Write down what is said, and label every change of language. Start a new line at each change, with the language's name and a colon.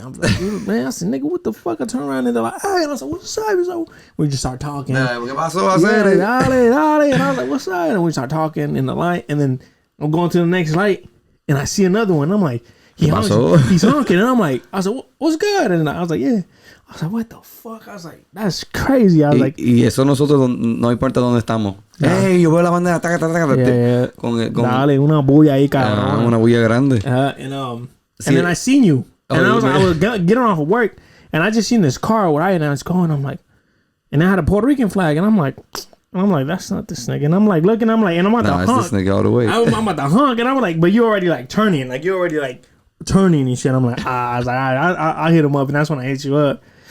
English: I'm like, man, I said, nigga, what the fuck? I turn around and they're like, hey, and I said, what's up? So we just start talking.
Spanish: ¿Qué pasó? Dale.
English: And I was like, what's up? And we start talking in the light, and then I'm going to the next light, and I see another one. I'm like, he's honking, and I'm like, I said, what's good? And I was like, yeah. I was like, what the fuck? I was like, that's crazy. I was like,
Spanish: y eso nosotros no importa dónde estamos. Hey, yo veo la bandera, taca. Dale, una bulla ahí, cabrón. Una bulla grande.
English: And then I seen you. And I was getting off of work, and I just seen this car where I was going. I'm like, and I had a Puerto Rican flag, and I'm like, that's not this nigga. And I'm like, looking, and I'm about to honk. It's this nigga all the way. I'm about to honk, and I'm like, but you already like turning, turning and shit. I'm like, I was like, I hit him up, and that's when I hit you up.